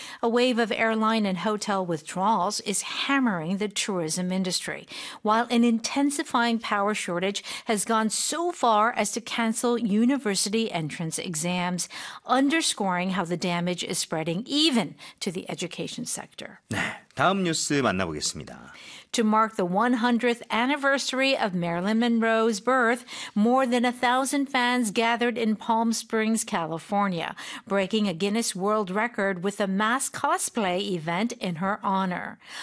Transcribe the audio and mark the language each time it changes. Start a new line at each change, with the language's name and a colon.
English: A wave of airline and hotel withdrawals is hammering the tourism industry, while an intensifying power shortage has gone so far as to cancel university entrance exams, underscoring how the damage is spreading even to the education sector.
Korean: 네, 다음 뉴스 만나보겠습니다.
English: To mark the 100th anniversary of Marilyn Monroe's birth, more than 1,000 fans gathered in Palm Springs, California, breaking a Guinness World Record with a mass cosplay event in her honor.